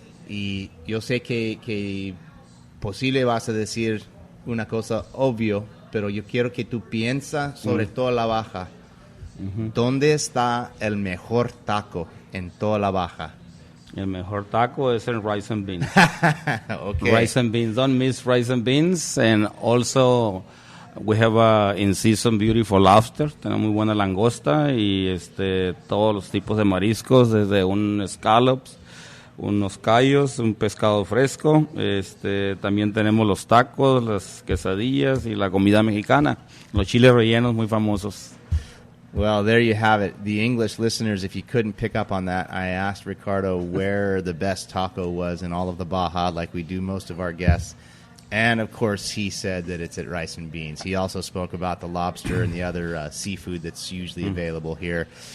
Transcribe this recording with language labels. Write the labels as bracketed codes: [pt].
[es] Y yo sé que posible vas a decir una cosa obvio, pero yo quiero que tú piensas sobre toda la Baja. ¿Dónde está el mejor taco en toda la Baja? El mejor taco es en rice and beans. [en] Okay. [es] Rice and beans, don't miss rice and beans. [en] And also we have a in-season beautiful lobster. [es] Tenemos muy buena langosta y todos los tipos de mariscos, desde un scallops, unos callos, un pescado fresco. También tenemos los tacos, las quesadillas y la comida mexicana. Los chiles rellenos muy famosos. [en] Well, there you have it. The English listeners, if you couldn't pick up on that, I asked Ricardo where the best taco was in all of the Baja, like we do most of our guests. And, of course, he said that it's at Rice and Beans. He also spoke about the lobster and the other seafood that's usually available here.